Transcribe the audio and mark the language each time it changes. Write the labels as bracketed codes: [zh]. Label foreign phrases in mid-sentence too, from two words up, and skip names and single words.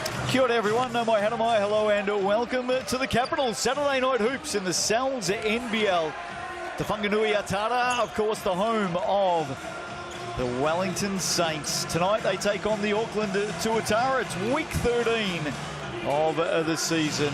[mi] Kia ora everyone, no mai hana mai, [en] hello and welcome to the capital. Saturday night hoops in the NZNBL. The Whanganui Atara, of course, the home of the Wellington Saints. Tonight they take on the Auckland Tuatara. It's week 13 of the season.